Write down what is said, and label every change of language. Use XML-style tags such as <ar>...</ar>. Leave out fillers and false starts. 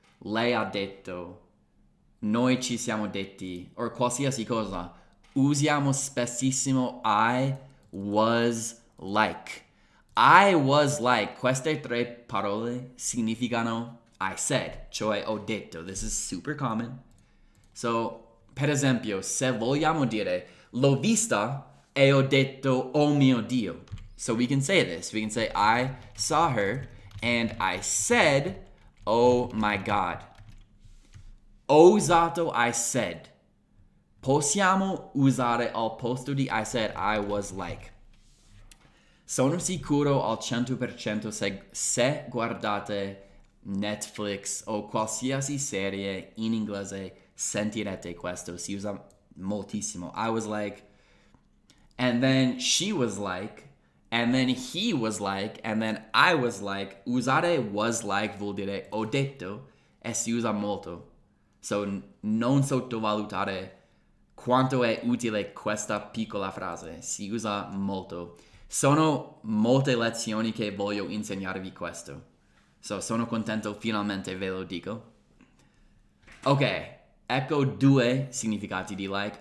<it>lei ha detto, noi ci siamo detti, o qualsiasi cosa, usiamo spessissimo</it> <en>I was like. I was like,</en> <it>queste tre parole significano</it> <en>I said,</en> <it>cioè ho detto.</it> <en>This is super common. So,</en> <it>per esempio, se vogliamo dire l'ho vista e ho detto oh mio Dio.</it> <en>So we can say this. We can say I saw her and I said oh my God.</en> <it>Ho usato</it> <en>I said.</en> <it>Possiamo usare al posto di</it> <en>I said I was like.</en> <it>Sono sicuro al 100% se guardate Netflix o qualsiasi serie in inglese sentirete questo. Si usa moltissimo.</it> <en>I was like, and then she was like, and then he was like, and then I was like.</en> <it>Usare</it> <en>was like</en> <it>vuol dire ho detto e si usa molto. So non sottovalutare quanto è utile questa piccola frase. Si usa molto. Sono molte lezioni che voglio insegnarvi questo. So, sono contento, finalmente ve lo dico. Ok, ecco 2 significati di like.</it>